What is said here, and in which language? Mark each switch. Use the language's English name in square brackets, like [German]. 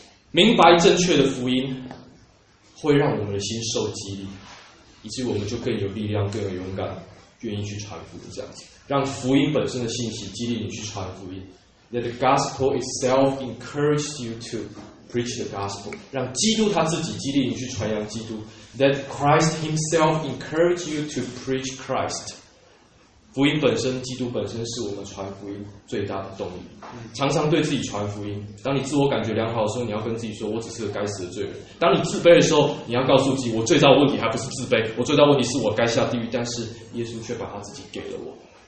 [Chinese] 明白正确的福音，会让我们的心受激励，以致我们就更有力量、更有勇敢，愿意去传福音，这样子。让福音本身的信息激励你去传福音。 [English] Let the gospel itself encourage you to preach the gospel. [Chinese] 让基督他自己激励你去传扬基督。 [English] Let Christ himself encourage you to preach Christ. [Chinese] 福音本身，基督本身是我们传福音最大的动力。常常对自己传福音。当你自我感觉良好的时候，你要跟自己说：“我只是个该死的罪人。” 当你自卑的时候，你要告诉自己：“我最大的问题还不是自卑，我最大的问题是我该下地狱，但是耶稣却把他自己给了我。”